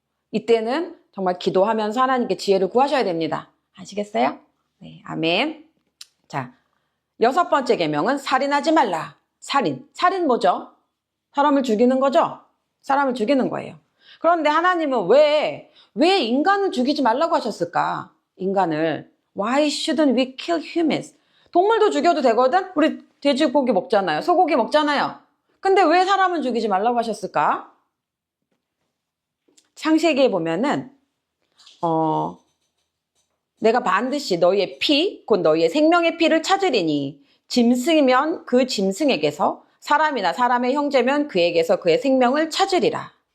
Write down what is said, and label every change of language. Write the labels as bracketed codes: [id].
[ko] 이때는 정말 기도하면서 하나님께 지혜를 구하셔야 됩니다. 아시겠어요? 네, 아멘. 자, 6번째 계명은 살인하지 말라. 살인 뭐죠? 사람을 죽이는 거죠? 사람을 죽이는 거예요. 그런데 하나님은 왜 인간을 죽이지 말라고 하셨을까? 인간을. [en] Why shouldn't we kill humans? [ko] 동물도 죽여도 되거든? 우리 돼지고기 먹잖아요. 소고기 먹잖아요. 근데 왜 사람은 죽이지 말라고 하셨을까? 창세기에 보면은 내가 반드시 너희의 피, 곧 너희의 생명의 피를 찾으리니 짐승이면 그 짐승에게서 사람이나 사람의 형제면 그에게서 그의 생명을 찾으리라.